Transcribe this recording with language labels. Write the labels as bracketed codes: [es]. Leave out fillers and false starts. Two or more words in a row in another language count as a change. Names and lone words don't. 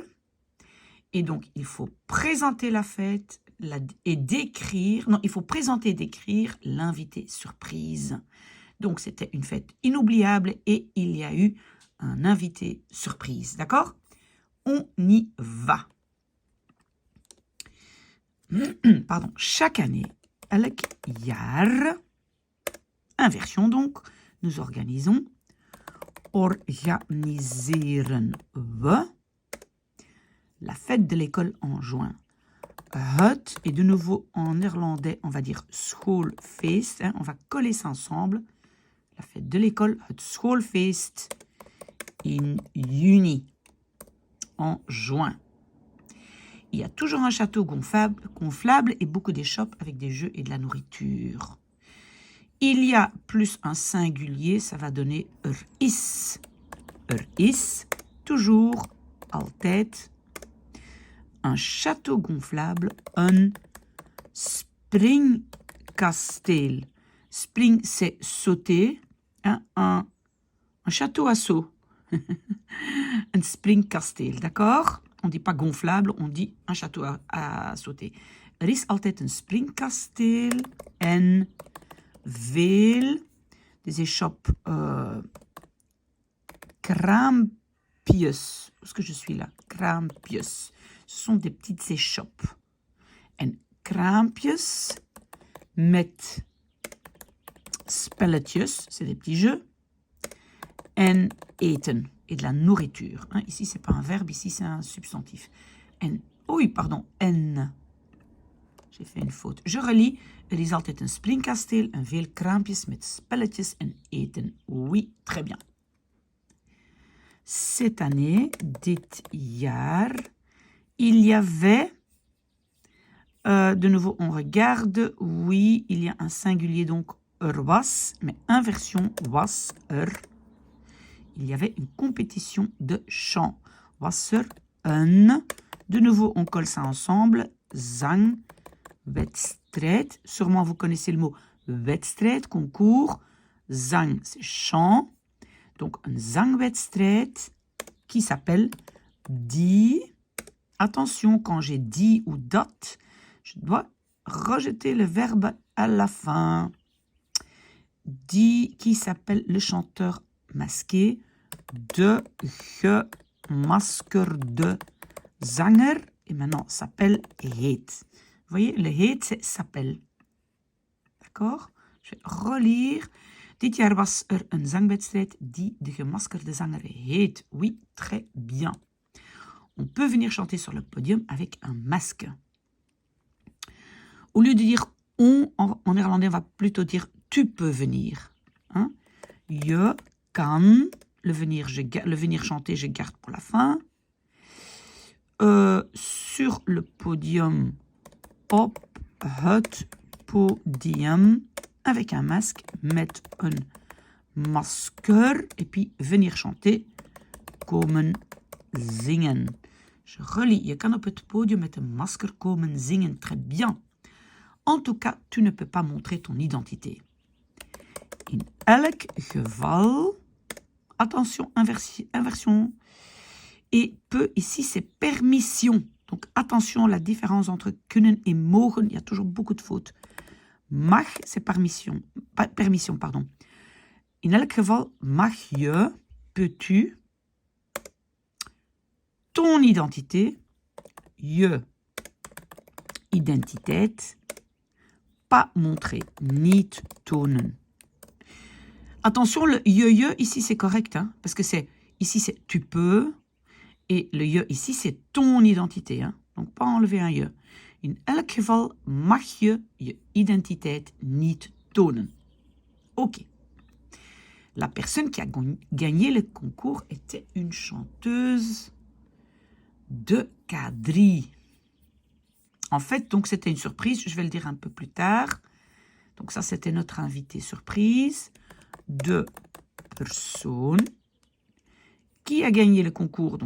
[fr] Et donc, il faut présenter la fête et décrire... Non, il faut présenter et décrire l'invité surprise. Donc, c'était une fête inoubliable et il y a eu un invité surprise. D'accord? On y va. Pardon, chaque année, [nl] elk jaar, [fr] inversion donc, nous organisons, [nl] organiseren we, [fr] la fête de l'école en juin. Het, et de nouveau en néerlandais, on va dire schoolfeest, on va coller ça ensemble. La fête de l'école, [nl] het schoolfeest, in juni, [fr] en juin. Il y a toujours un château gonflable et beaucoup d'échoppes avec des jeux et de la nourriture. Il y a plus un singulier, ça va donner [nl] er is. Er is, toujours, altijd. [fr] Un château gonflable, un springkasteel. Spring, c'est sauter. Un château à saut. Un springkasteel, d'accord? On ne dit pas gonflable, on dit un château à sauter. [nl] Er is altijd een springkasteel en veel [fr] des échoppes [nl] kraampjes. [fr] Où est-ce que je suis là? [nl] Kraampjes. [fr] Ce sont des petites échoppes. [nl] En kraampjes met spelletjes, [fr] c'est des petits jeux. [nl] En eten, [fr] et de la nourriture. Ici, ce n'est pas un verbe, ici, c'est un substantif. En, oui, pardon, en. J'ai fait une faute. Je relis. [nl] Er is altijd een springkasteel en veel kraampjes met spelletjes en eten. [fr] Oui, très bien. Cette année, [nl] dit jaar, [fr] il y avait, de nouveau, on regarde, oui, il y a un singulier, donc [nl] er was, [fr] mais inversion [nl] was er. [fr] Il y avait une compétition de chant. [nl] Was er een. [fr] De nouveau, on colle ça ensemble. [nl] Zangwedstrijd. [fr] Sûrement, vous connaissez le mot wedstrijd, concours. Zang, c'est chant. Donc, un zangwedstrijd qui s'appelle die. Attention, quand j'ai die ou dat, je dois rejeter le verbe à la fin. Die qui s'appelle le chanteur masqué. [nl] De gemaskerde zanger. [fr] Et maintenant, s'appelle heet. Vous voyez, le heet, c'est s'appelle. D'accord? Je vais relire. [nl] Dit jaar was er een zangwedstrijd die de gemaskerde zanger heet. [fr] Oui, très bien. On peut venir chanter sur le podium avec un masque. Au lieu de dire on, en néerlandais, on va plutôt dire tu peux venir. [nl] Hein? Je kan. [fr] Le venir chanter, je garde pour la fin. Sur le podium, [nl] op het podium, [fr] avec un masque, [nl] met een masker, [fr] et puis venir chanter, [nl] komen zingen. [fr] Je relis, [nl] je kan op het podium met een masker komen zingen, [fr] très bien. En tout cas, tu ne peux pas montrer ton identité. [nl] In elk geval... [fr] Attention, inversion. Et peut, ici, c'est permission. Donc, attention, la différence entre kunnen et mogen. Il y a toujours beaucoup de fautes. Mag, c'est permission. Pardon. [nl] In elk geval, mag je, [fr] peux-tu, ton identité, [nl] je identiteit, [fr] pas montrer, [nl] niet tonen. [fr] Attention, le je ici, c'est correct, hein, parce que ici, c'est tu peux, et le je ici, c'est ton identité. Hein. Donc pas enlever un je. [nl] In elk geval mag je je identiteit niet tonen. [fr] Ok. La personne qui a gagné le concours était une chanteuse de quadrille. En fait, donc c'était une surprise, je vais le dire un peu plus tard. Donc ça, c'était notre invité surprise. De personne qui a gagné le concours.